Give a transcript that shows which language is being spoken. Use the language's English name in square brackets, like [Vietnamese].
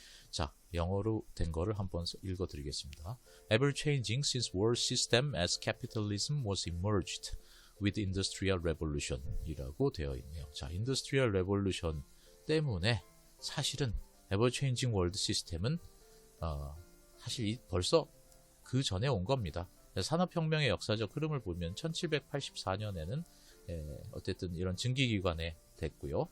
[Korean] 자, 영어로 된 거를 한번 읽어드리겠습니다. [English] Ever changing since world system as capitalism was emerged with industrial revolution [Korean] 이라고 되어 있네요. 자, industrial revolution 때문에 사실은 ever changing world system은 사실 벌써 그 전에 온 겁니다. 산업혁명의 역사적 흐름을 보면 1784년에는 어쨌든 이런 증기기관에 됐고요.